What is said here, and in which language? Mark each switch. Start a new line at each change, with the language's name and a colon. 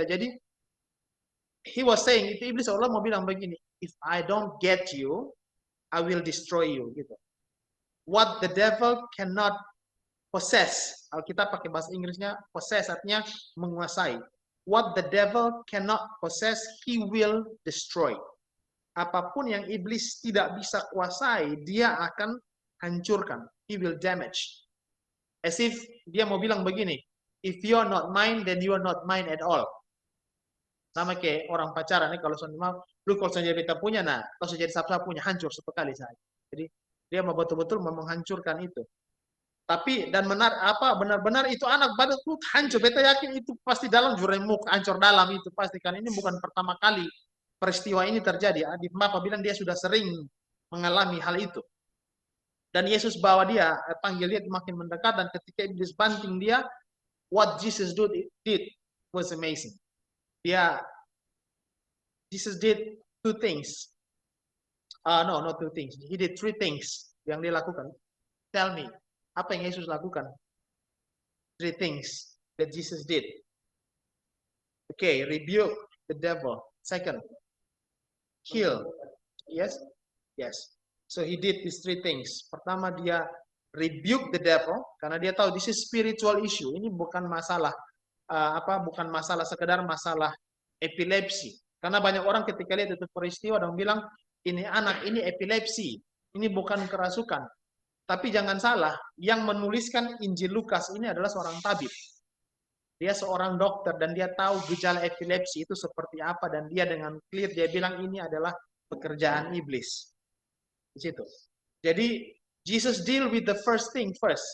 Indonesian: Jadi
English: he was saying,
Indonesian: itu iblis Allah mau bilang begini,
English: if I don't get you, I will destroy you,
Indonesian: gitu.
English: What the devil cannot possess,
Indonesian: Alkitab pakai bahasa Inggrisnya possess, artinya menguasai.
English: What the devil cannot possess, he will destroy.
Indonesian: Apapun yang iblis tidak bisa kuasai, dia akan hancurkan.
English: He will damage. As if
Indonesian: dia mau bilang begini,
English: if you are not mine, then you are not mine at all.
Indonesian: Sama kayak orang pacaran nih, kalau soalnya lu kalau saja beta punya, nah kalau saja sabsa punya, hancur satu kali saja. Jadi dia mau betul-betul mau menghancurkan itu. Tapi dan benar-benar itu anak badan tuh hancur. Beta yakin itu pasti dalam juremuk, hancur dalam itu pasti, kan ini bukan pertama kali peristiwa ini terjadi. Di Bapak bilang dia sudah sering mengalami hal itu. Dan Yesus bawa dia, panggil dia makin mendekat, dan ketika iblis banting dia,
English: what Jesus did was amazing. Jesus did two things. No, not two things. He did three things
Indonesian: yang dia lakukan.
English: Tell me,
Indonesian: apa yang Yesus lakukan?
English: Three things that Jesus did. Okay, rebuke the devil. Second, heal. Yes? Yes. So he did these three things.
Indonesian: Pertama, dia
English: rebuke the devil,
Indonesian: karena dia tahu
English: this is spiritual issue.
Indonesian: Ini bukan masalah bukan masalah sekedar masalah epilepsi. Karena banyak orang ketika lihat itu peristiwa dan bilang ini anak ini epilepsi, ini bukan kerasukan. Tapi jangan salah, yang menuliskan Injil Lukas ini adalah seorang tabib. Dia seorang dokter dan dia tahu gejala epilepsi itu seperti apa, dan dia dengan clear dia bilang ini adalah pekerjaan iblis. Di situ. Jadi
English: Jesus deal with the first thing first.